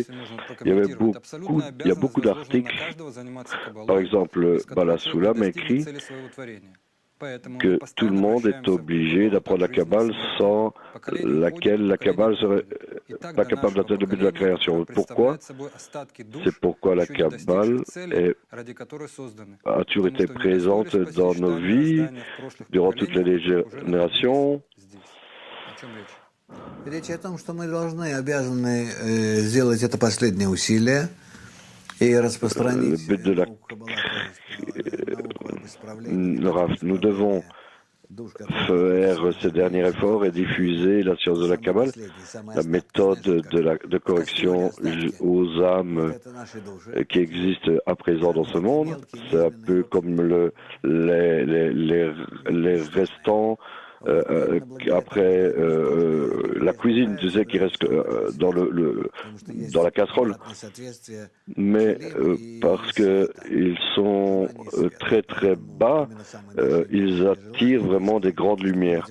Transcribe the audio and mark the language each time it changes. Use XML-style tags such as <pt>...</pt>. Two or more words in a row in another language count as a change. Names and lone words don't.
<fr>Il y a beaucoup d'articles. Par exemple, Balasulam écrit que tout le monde est obligé d'apprendre la Kabbale sans laquelle la Kabbale serait pas capable d'atteindre le but de la création. Pourquoi? C'est pourquoi la Kabbale a toujours été présente dans nos vies, durant toutes les générations,</fr> <ru>Речь о том, что мы обязаны сделать это последнее усилие и</ru> <fr>Le</fr> <ru>распространить</ru> <fr>but de la</fr> <ru>науку Каббала, то есть науку об исправлении,</ru> <fr>Rav, nous devons</fr> <ru>душ, которые</ru> <fr>faire ce dernier effort et diffuser la science de la Kabbale, la méthode de correction aux âmes</fr> <ru>это наши души.</ru> <fr>qui existent à présent dans ce monde. C'est un peu comme les restants après la cuisine, tu sais, qui reste dans la casserole. Mais parce qu'ils sont très très bas, ils attirent vraiment des grandes lumières.</fr>